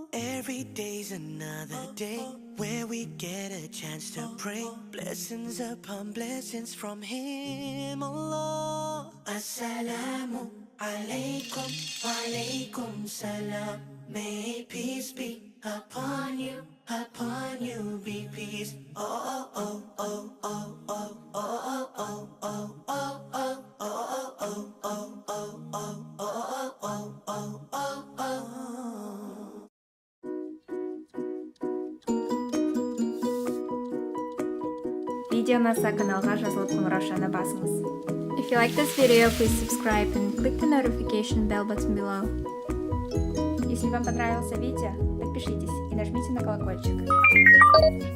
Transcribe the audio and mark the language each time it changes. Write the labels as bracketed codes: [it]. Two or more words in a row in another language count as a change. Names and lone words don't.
[en] Every day's another day where we get a chance to pray. Blessings upon blessings from Him, Allah. [ar] السلام عليكم، وعليكم السلام. [en] May peace be upon you be peace. Oh, oh, oh, oh, oh, oh, oh, oh, oh, oh, oh, oh, oh, oh, oh, oh, oh. [kk] Видео ұнаса каналға жазылып қоңыраушаны басыңыз. [en] If you like this video, please subscribe and click the notification bell button below. [ru] Если вам понравился видео, подпишитесь и нажмите на колокольчик.